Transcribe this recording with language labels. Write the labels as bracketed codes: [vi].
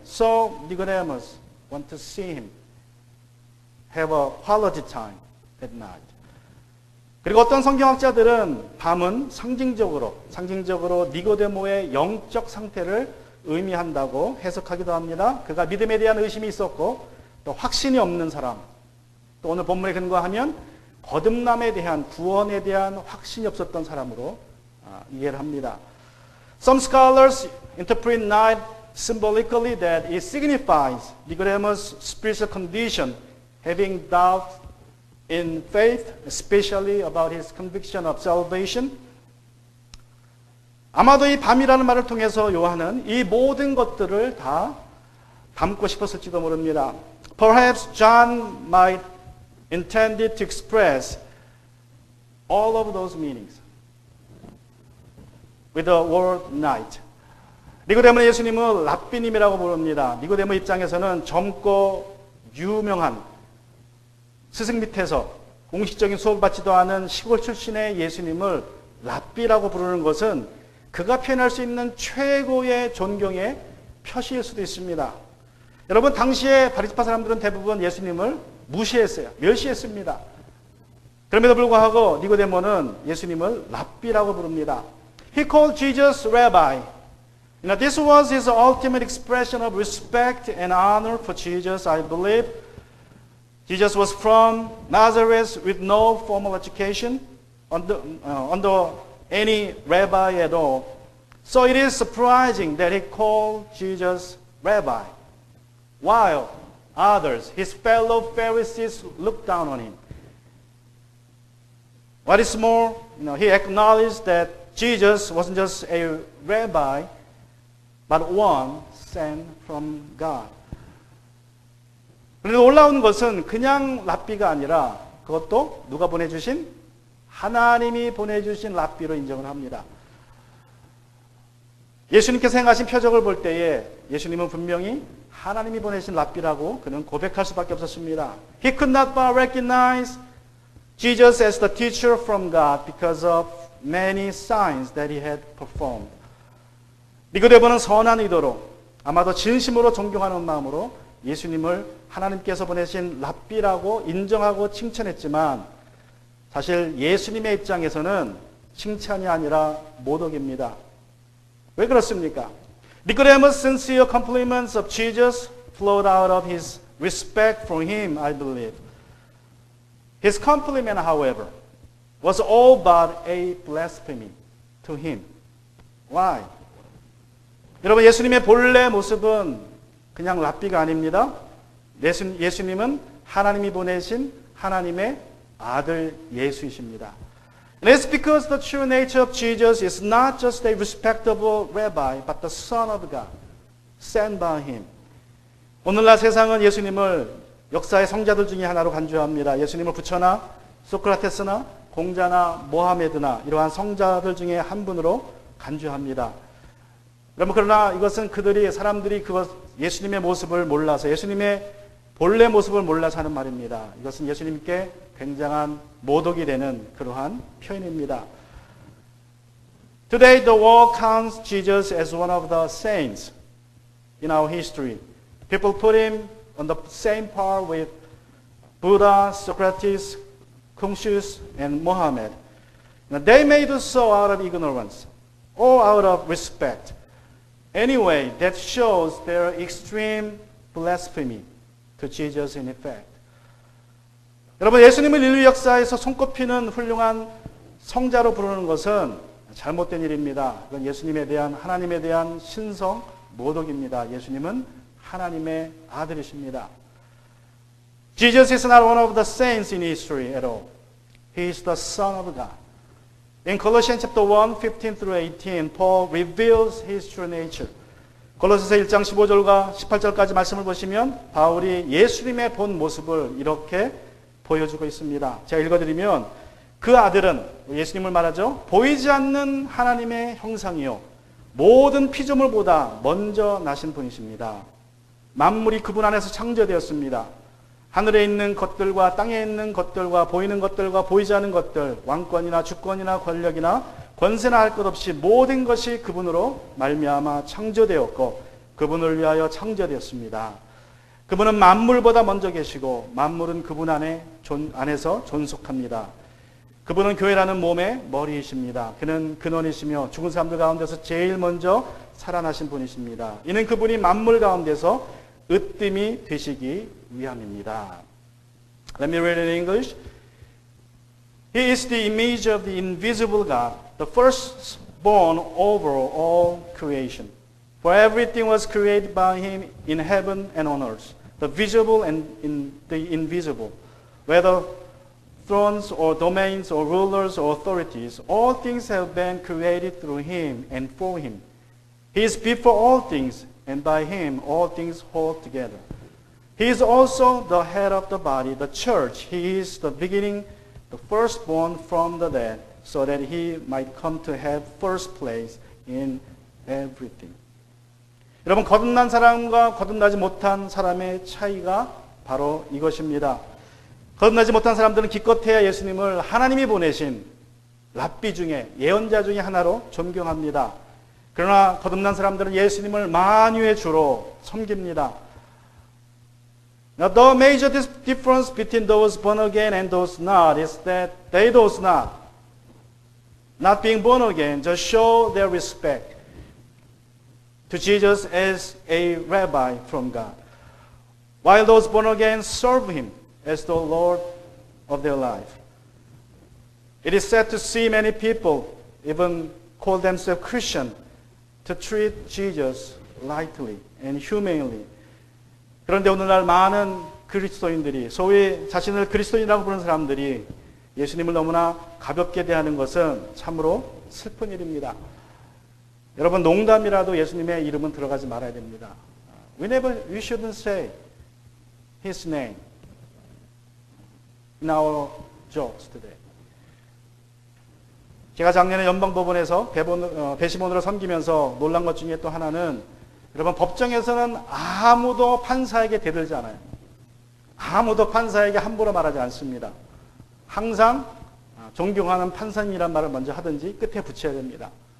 [en] So Nicodemus want to see him, have a quality time at night. [ko] 그리고 어떤 성경학자들은 밤은 상징적으로 니고데모의 영적 상태를 의미한다고 해석하기도 합니다. 그가 믿음에 대한 의심이 있었고 또 확신이 없는 사람, 또 오늘 본문에 근거하면 거듭남에 대한 구원에 대한 확신이 없었던 사람으로 이해를 합니다. [en] Some scholars interpret night symbolically that it signifies Nicodemus' spiritual condition, having doubt in faith, especially about his conviction of salvation. [ko] 아마도 이 밤이라는 말을 통해서 요한은 이 모든 것들을 다 담고 싶었을지도 모릅니다. [en] Perhaps John might intended to express all of those meanings with the word night. [ko] 니고데모는 예수님을 랍비님이라고 부릅니다. 니고데모 입장에서는 젊고 유명한 스승 밑에서 공식적인 수업을 받지도 않은 시골 출신의 예수님을 랍비라고 부르는 것은 그가 표현할 수 있는 최고의 존경의 표시일 수도 있습니다. 여러분, 당시에 바리새파 사람들은 대부분 예수님을 무시했어요. 멸시했습니다. 그럼에도 불구하고 니고데모는 예수님을 랍비라고 부릅니다. [en] He called Jesus Rabbi. This was his ultimate expression of respect and honor for Jesus, I believe. Jesus was from Nazareth with no formal education under any rabbi at all. So it is surprising that he called Jesus Rabbi, while others, his fellow Pharisees, looked down on him. What is more, he acknowledged that Jesus wasn't just a rabbi, but one sent from God. [ko] 그런데 놀라운 것은 그냥 랍비가 아니라 그것도 누가 보내주신? 하나님이 보내주신 랍비로 인정을 합니다. 예수님께서 행하신 표적을 볼 때에 예수님은 분명히 하나님이 보내신 랍비라고 그는 고백할 수밖에 없었습니다. [en] He could not but recognize Jesus as the teacher from God because of many signs that he had performed. [ko] 니고데모는 선한 의도로 아마도 진심으로 존경하는 마음으로 예수님을 하나님께서 보내신 랍비라고 인정하고 칭찬했지만 사실 예수님의 입장에서는 칭찬이 아니라 모독입니다. 왜 그렇습니까? [en] Nicodemus' sincere compliments of Jesus flowed out of his respect for him, I believe. His compliment, however, was all but a blasphemy to him. Why? [ko] 여러분, 예수님의 본래 모습은 그냥 랍비가 아닙니다. 예수님은 하나님이 보내신 하나님의 아들 예수이십니다. [en] And it's because the true nature of Jesus is not just a respectable rabbi, but the Son of God, sent by him. [ko] 오늘날 세상은 예수님을 역사의 성자들 중에 하나로 간주합니다. 예수님을 부처나 소크라테스나 공자나 모하메드나 이러한 성자들 중에 한 분으로 간주합니다. 여러분, 그러나 이것은 사람들이 예수님의 모습을 몰라서 예수님의 본래 모습을 몰라서 하는 말입니다. 이것은 예수님께 굉장한 모독이 되는 그러한 표현입니다. [en] Today the world counts Jesus as one of the saints in our history. People put him on the same par with Buddha, Socrates, Confucius, and Mohammed. Now, they may do so out of ignorance or out of respect. Anyway, that shows their extreme blasphemy to Jesus in effect. [ko] 여러분, 예수님을 인류 역사에서 손꼽히는 훌륭한 성자로 부르는 것은 잘못된 일입니다. 이건 예수님에 대한 하나님에 대한 신성 모독입니다. 예수님은 하나님의 아들이십니다. [en] Jesus is not one of the saints in history at all. He is the Son of God. In Colossians chapter 1, 15 through 18, Paul reveals his true nature. [ko] 골로새서 1장 15절과 18절까지 말씀을 보시면 바울이 예수님의 본 모습을 이렇게 보여주고 있습니다. 제가 읽어드리면 그 아들은, 예수님을 말하죠, 보이지 않는 하나님의 형상이요 모든 피조물보다 먼저 나신 분이십니다. 만물이 그분 안에서 창조되었습니다. 하늘에 있는 것들과 땅에 있는 것들과 보이는 것들과 보이지 않는 것들, 왕권이나 주권이나 권력이나 권세나 할 것 없이 모든 것이 그분으로 말미암아 창조되었고 그분을 위하여 창조되었습니다. 그분은 만물보다 먼저 계시고 만물은 그분 안에서 존속합니다. 그분은 교회라는 몸의 머리이십니다. 그는 근원이시며 죽은 사람들 가운데서 제일 먼저 살아나신 분이십니다. 이는 그분이 만물 가운데서 으뜸이 되시기 위함입니다. [en] Let me read it in English. He is the image of the invisible God, the firstborn over all creation. For everything was created by him in heaven and on earth, the visible and the invisible, whether thrones or domains or rulers or authorities, all things have been created through him and for him. He is before all things, and by him all things hold together. He is also the head of the body, the church. He is the beginning, the firstborn from the dead, so that he might come to have first place in everything. [ko] 여러분, 거듭난 사람과 거듭나지 못한 사람의 차이가 바로 이것입니다. 거듭나지 못한 사람들은 기껏해야 예수님을 하나님이 보내신 랍비 중에, 예언자 중에 하나로 존경합니다. 그러나 거듭난 사람들은 예수님을 만유의 주로 섬깁니다. [en] Now, the major difference between those born again and those not is that those not being born again, just show their respect to Jesus as a rabbi from God, while those born again serve him as the Lord of their life. It is sad to see many people, even call themselves Christian, to treat Jesus lightly and humanely. [ko] 그런데 오늘날 많은 그리스도인들이, 소위 자신을 그리스도인이라고 부르는 사람들이 예수님을 너무나 가볍게 대하는 것은 참으로 슬픈 일입니다. 여러분, 농담이라도 예수님의 이름은 들어가지 말아야 됩니다. [en] We shouldn't say His name in our jokes today. [ko] 제가 작년에 연방법원에서 배심원으로 섬기면서 놀란 것 중에 또 하나는, 여러분, 법정에서는 아무도 판사에게 대들지 않아요. 아무도 판사에게 함부로 말하지 않습니다. 항상 존경하는 판사님이란 말을 먼저 하든지 끝에 붙여야 됩니다.